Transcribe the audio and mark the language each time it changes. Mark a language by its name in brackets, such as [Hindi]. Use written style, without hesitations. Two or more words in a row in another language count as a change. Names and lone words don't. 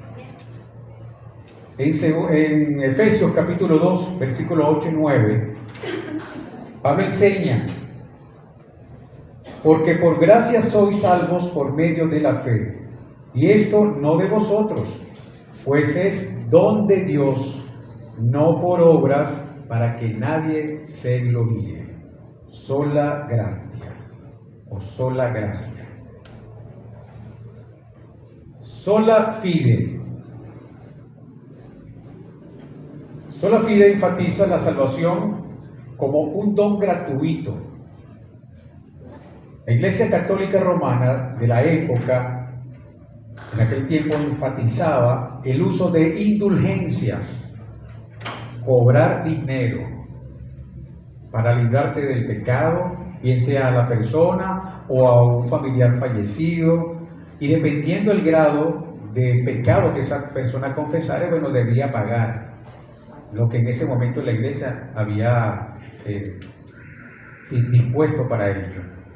[Spanish] En Efesios capítulo 2, versículos 8 y 9, Pablo enseña: porque por gracia sois salvos por medio de la fe, y esto no de vosotros, pues es don de Dios, no por obras, para que nadie se gloríe. [Latin] Sola gratia [Spanish] o sola gracia. [Latin] Sola fide. Sola fide [Spanish] enfatiza la salvación como un don gratuito. La Iglesia Católica Romana de la época, en aquel tiempo, enfatizaba el uso de indulgencias, cobrar dinero para librarte del pecado, bien sea a la persona o a un familiar fallecido, y dependiendo del grado de pecado que esa persona confesara, bueno, debía pagar lo que en ese momento la Iglesia había dispuesto para ello.